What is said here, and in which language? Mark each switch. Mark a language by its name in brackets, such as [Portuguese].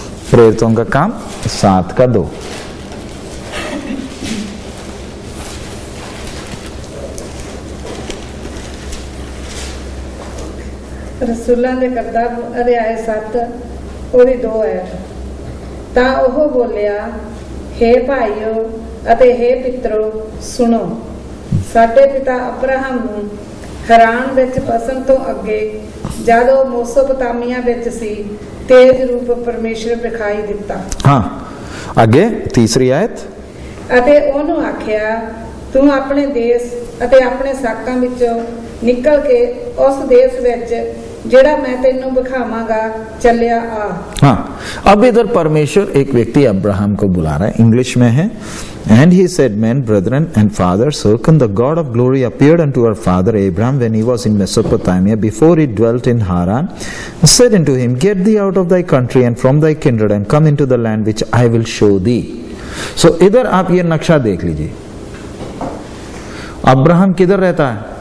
[Hindi] प्रेरितों का काम 7 का 2। [Punjabi] रसूलां दे करतब अध्याय 7 ਉਹਦੀ 2 ਹੈ। ਤਾਂ ਉਹ ਬੋਲਿਆ, हे ਭਾਈਓ ਅਤੇ हे ਪਿਤਰੋ, ਸੁਣੋ। ਸਾਡੇ ਪਿਤਾ ਅਬਰਾਹਮ ਨੂੰ ਹੈਰਾਨ ਵਿੱਚ ਫਸਣ ਤੋਂ ਅੱਗੇ ਜਦ ਉਹ ਮੋਸੋਪੋਤਾਮੀਆ ਵਿੱਚ ਸੀ ਤੇਜ ਰੂਪ ਪਰਮੇਸ਼ਰ ਵਿਖਾਈ ਦਿੱਤਾ। [Hindi] हाँ आगे तीसरी आयत। [Punjabi] ਅਤੇ ਉਹਨੂੰ ਆਖਿਆ ਤੂੰ ਆਪਣੇ ਦੇਸ਼ ਅਤੇ ਆਪਣੇ ਸਾਕਾਂ ਵਿੱਚੋਂ ਨਿਕਲ ਕੇ ਉਸ ਦੇਸ਼ ਵਿੱਚ ਜਿਹੜਾ मैं ਤੈਨੂੰ ਵਿਖਾਵਾਂਗਾ ਚੱਲਿਆ आ। [Hindi] हाँ अब इधर परमेश्वर एक व्यक्ति अब्राहम को बुला रहा है, इंग्लिश में है। [English] And he said, men, brethren and fathers, hearken, the God of glory appeared unto our father Abraham when he was in Mesopotamia, before he dwelt in Haran, and said unto him, get thee out of thy country and from thy kindred and come into the land which I will show thee. [Hindi] So इधर आप ये नक्शा देख लीजिए। Abraham किधर रहता है?